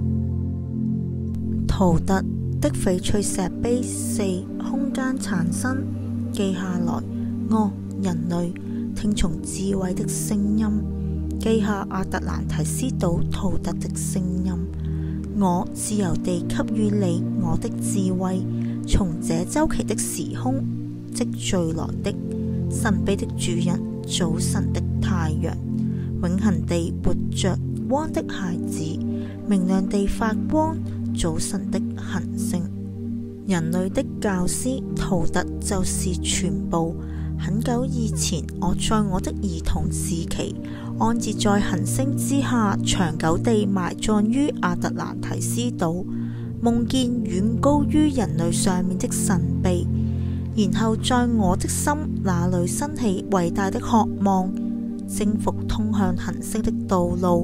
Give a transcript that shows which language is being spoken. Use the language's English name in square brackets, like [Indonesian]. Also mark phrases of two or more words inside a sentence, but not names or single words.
[Chinese] 圖特的翡翠石碑4空間產生，記下來。人類，聽從智慧的聲音，記下亞特蘭提斯島圖特的聲音。我自由地給予你我的智慧，從這周期的時空積聚來的神秘的主人，早晨的太陽，永恆地活着光的孩子，明亮地發光早晨的行星。人類的教師圖特就是全部。很久以前，我在我的兒童時期安置在行星之下，長久地埋葬於亞特蘭提斯島，夢見遠高於人類上面的神秘，然後在我的心那裡升起偉大的渴望，征服通向行星的道路。